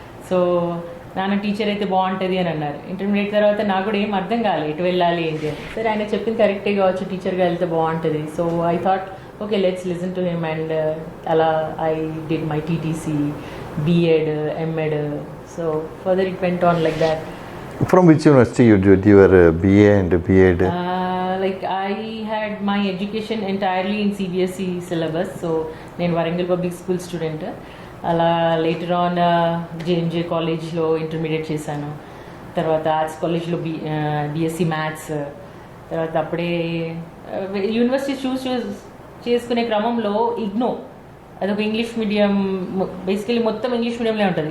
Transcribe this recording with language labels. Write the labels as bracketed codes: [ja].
[te] So నాన్న teacher అయితే బాగుంటుంది అని అన్నారు. ఇంటర్మీడియట్ తర్వాత నాకు కూడా ఏం అర్థం కాలేదు ఎటు వెళ్ళాలి ఏం చేయాలి. సరే ఆయన చెప్పింది కరెక్టే కావచ్చు, టీచర్గా వెళ్తే బాగుంటుంది. So [en] I thought okay, let's listen to him. And అలా I did my TTC, B.Ed, M.Ed. So further it went on like that. From which university you did your BA and B.Ed? Like I had my education entirely in CBSE syllabus. [te] So నేను Warangal public school student. అలా later on JMJ కాలేజ్లో intermediate చేశాను. తర్వాత arts కాలేజ్లో BSc maths. తర్వాత అప్పుడే university చూస్ చేసుకునే క్రమంలో IGNOU, అదొక ఇంగ్లీష్ మీడియం, బేసికలీ మొత్తం ఇంగ్లీష్ మీడియంలో ఉంటుంది.